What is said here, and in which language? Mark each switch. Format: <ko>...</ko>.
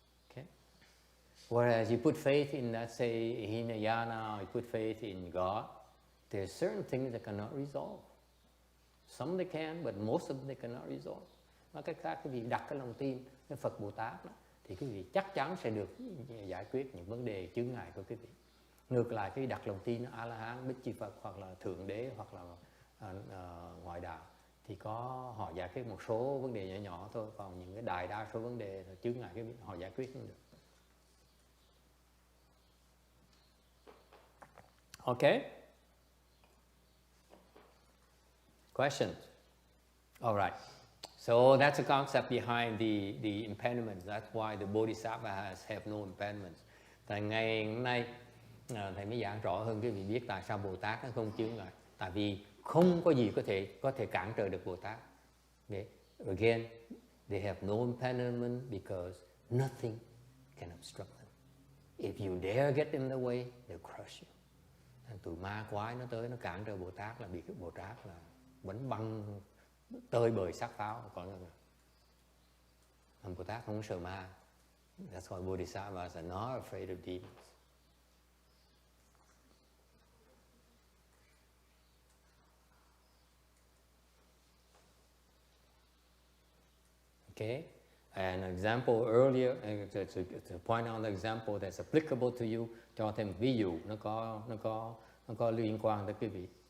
<en>Okay, whereas you put faith in, let's say, Hinayana, or you put faith in God, there are certain things that cannot resolve. Some they can, but most of them they cannot resolve.</en> <vi>Nói cách khác, cái việc đặt cái lòng tin cái Phật Bồ Tát đó, thì quý vị chắc chắn sẽ được giải quyết những vấn đề chướng ngại của quý vị. Ngược lại, cái đặt lòng tin A-la-hán, Bích Chi Phật hoặc là Thượng Đế hoặc là ngoại đạo thì họ giải quyết một số vấn đề nhỏ nhỏ thôi, còn những cái đại đa số vấn đề chướng ngại cái họ giải quyết không được.</vi> <en>Okay? Questions? All right. So that's the concept behind the impediments. That's why the Bodhisattvas have no impediments.</en> <vi>Tại ngày hôm nay thầy mới giảng rõ hơn cái vị biết tại sao Bồ Tát nó không chướng ngại. Tại vì không có gì có thể cản trở được Bồ Tát.</vi> <en>Okay? Again, they have no impediment because nothing can obstruct them. If you dare get in the way, they'll crush you.</en> <vi>Tụi ma quái nó tới nó cản trở Bồ Tát là bị cái Bồ Tát là bánh băng tơi bời sát pháo. Còn Bồ Tát không sợ ma.</vi> <en>That's why Bodhisattvas are not afraid of demons. Okay, an example earlier, to point out an example that's applicable to you,</en> <vi>cho thêm ví dụ nó có liên quan tới quý vị.</vi>